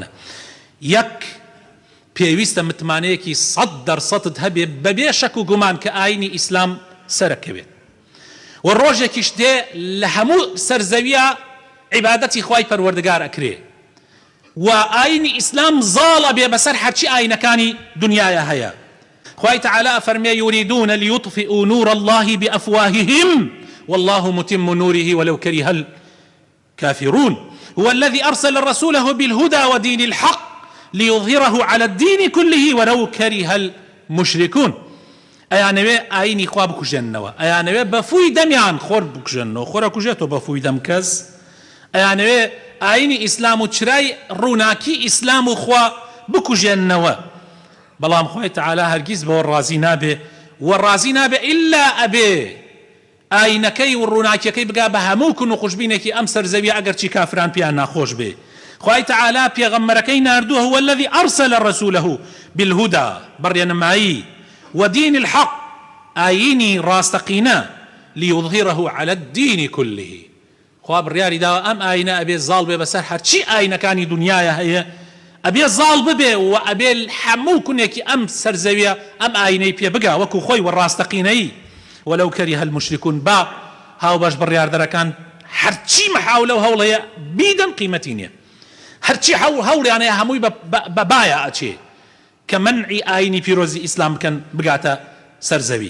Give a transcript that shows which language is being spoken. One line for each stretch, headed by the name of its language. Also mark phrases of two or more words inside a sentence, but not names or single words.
Central Kurdish: یەک پێویستە متمانەیەکی 100% هەبێ بەبێ شەک و گومان کە ئاینی ئیسلام سەرەکەوێت و ڕۆژێکیش دێ لە هەموو سەرزەویە عیبادەتی خوای پەروەردگار ئەکرێ و ئاینی ئیسلام زاڵە بێ بەسەر هەرچی ئاینەکانی دنیاە هەیە. خوای تەعالا فەرمێ
Arabic: یوریدون لیطفئوا نور الله بأفواههم والله متم نوره ولو كره الكافرون هو الذي أرسل رسوله بالهدى ودين الحق ليظهره على الدين كله ولو كره المشركون.
Central Kurdish: ئەیانەوێ ئاینی خوا بکوژێنەوە، ئەیانەوێ بەفووی دەمیان خۆر بکوژێنەوە، خۆرە کوژێتەوە بەفووی دەم کەس، ئەیانەوێ ئاینی ئیسلام و چرای ڕووناکی ئیسلام و خوا بکوژێنەوە. بەڵام خوای تەعالا هەرگیز بەوە ڕازی نابێ و ڕازی نابێ ئیلا ئەبێ ئاینەکەی و ڕووناکیەکەی بگا بە هەموو کون و خوشبینێکی ئەم سەرزەوی ئەگەرچی کافران پیان ناخۆش بێ. خوای تەعالا پێغەمبەرەکەی ناردووە
Arabic: هو الذي أرسل رسوله بالهدى
Central Kurdish: بڕێنمایی
Arabic: ودين الحق
Central Kurdish: ئاینی ڕاستەقینە
Arabic: ليظهره على الدين كله.
Central Kurdish: خوا بڕیاری داوە ئەم ئاینە ئەبێ زاڵ بێ بەسەر هەرچی ئاینەکانی دنیاە هەیە، ئەبێ زاڵ ببێ و ئەبێ هەموو کونێکی ئەم سەرزەویە ئەم ئاینەی پێ بگا وەکو خۆی وەڕاستەقینەی.
Arabic: وەلەو کەریهە المشركون
Central Kurdish: با هاوبەش بڕیاردەرەکان هەرچی مەحاولە و هەوڵەیە بیدەن قیمەتی نییە، هەرچی هەوڵیانەیە هەمووی بەبایە ئەچێ کە منعی ئاینی پیرۆزی ئیسلام بکەن بگاتە سەرزەوی.